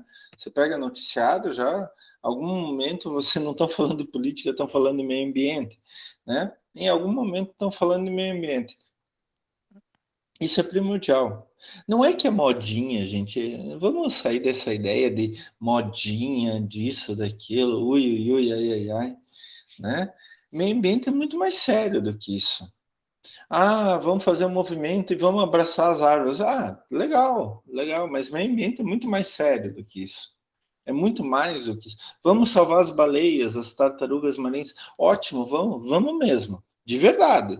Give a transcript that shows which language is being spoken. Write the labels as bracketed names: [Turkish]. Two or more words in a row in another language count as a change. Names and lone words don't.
[Portuguese] Você pega noticiário já, algum momento você não está falando de política, estão falando de meio ambiente, né? Em algum momento estão falando de meio ambiente. Isso é primordial. Não é que é modinha, gente. Vamos sair dessa ideia de modinha, disso, daquilo, ui, ui, ui, ai, ai, ai, né? Meio ambiente é muito mais sério do que isso. Ah, vamos fazer um movimento e vamos abraçar as árvores. Ah, legal, legal, mas meio ambiente é muito mais sério do que isso. É muito mais do que isso. Vamos salvar as baleias, as tartarugas marinhas. Ótimo, vamos mesmo, de verdade.